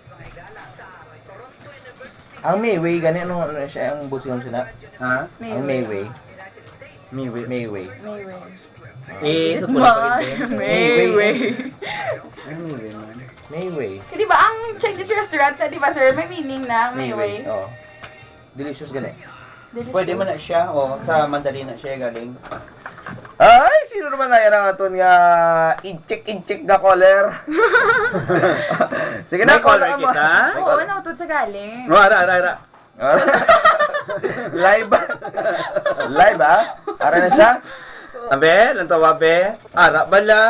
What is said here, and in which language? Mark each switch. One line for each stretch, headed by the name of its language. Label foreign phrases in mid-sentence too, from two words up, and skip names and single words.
Hiligaynon: Ang Mayway, gani ano siya ang busing sila? Ha? Ang Mayway. Mayway.
Filipino: Sa pula pa rin.
Hiligaynon: Mayway. Mayway.
Filipino: Di ba ang Chinese restaurant na, di ba sir, may meaning na Mayway? Oo.
Hiligaynon: Delicious gani. Delicious.
Filipino: Pwede mo na siya o sa Mandarin na siya galing.
Hiligaynon: Ay, sino naman na yan ang aton nga inchik na caller? Sige na, May caller caller mo. kita? Oo, nautod sa galing. Ara. Live ba? Live ba? Ara na siya? Abe, lantawa be. Ara bala.